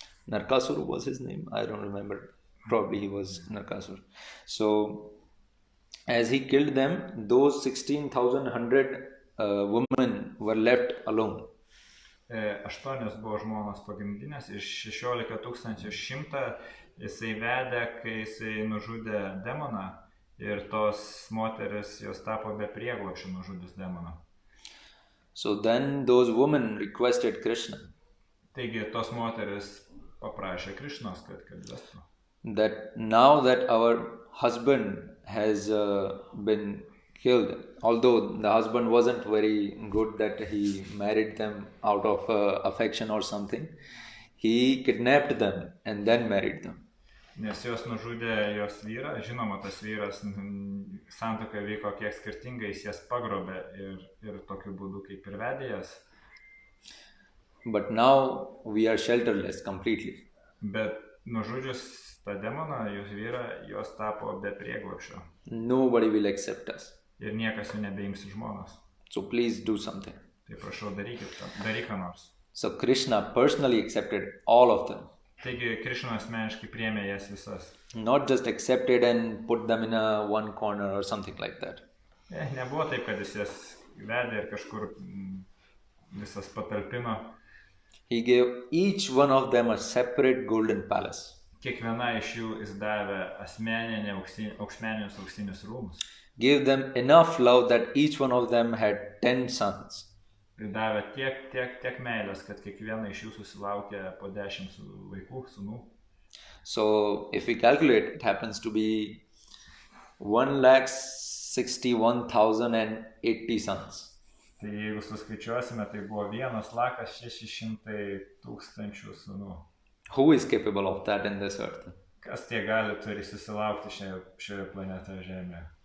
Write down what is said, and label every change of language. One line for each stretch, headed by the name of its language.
English: Narkasura was his name. I don't remember. Probably he was Narkasura. So as he killed them, those 16,100 women were left alone.
Lithuanian: 8 buvo žmonos pagrindinės, iš 16,100 jisai vedė, kai jisai nužudė demoną ir tos moteris jos tapo be prieglobsčio nužudęs demoną.
English: So then those women requested Krishna.
Lithuanian: Taigi tos moteris paprašė Krishnos, kad vestų.
English: That now that our husband has been killed, although the husband wasn't very good that he married them out of affection or something, he kidnapped them and then married them.
Lithuanian: Nes jos nužudė jos vyrą, žinoma, tas vyras santuoka vyko kiek skirtingai, jis jas pagrobė ir tokiu būdu kaip ir vedė jas.
English: But now we are shelterless completely.
Lithuanian: Bet nužudžius tą demoną, jos vyrą, jos tapo be prieglobsčio.
English: Nobody will accept us.
Lithuanian: Ir niekas jų nebeims į žmonas.
English: So please do something.
Lithuanian: Tai prašau, daryk ką nors.
English: So Krishna personally accepted all of them.
Lithuanian: Taigi Krishna asmeniškai priėmė jas visas.
English: Not just accepted and put them in one corner or something like that.
Lithuanian: Nebuvo taip, kad jis jas vedė ir kažkur visas patalpino.
English: He gave each one of them a separate golden palace.
Lithuanian: Kiekviena iš jų jis davė asmeninį auksinius rūmus.
English: Gave them enough love that each one of them had 10 sons.
Lithuanian: Ir davė tiek meilės, kad kiekviena iš jų susilaukė po 10 vaikų, sūnų.
English: So if we calculate, it happens to be 161,080 sons.
Lithuanian: Tai jeigu suskaičiuosime, tai buvo 1,600,000 sūnų.
English: Who is capable of that in this earth?
Lithuanian: Kas tie turi susilaukti šioje planetoje Žemėje?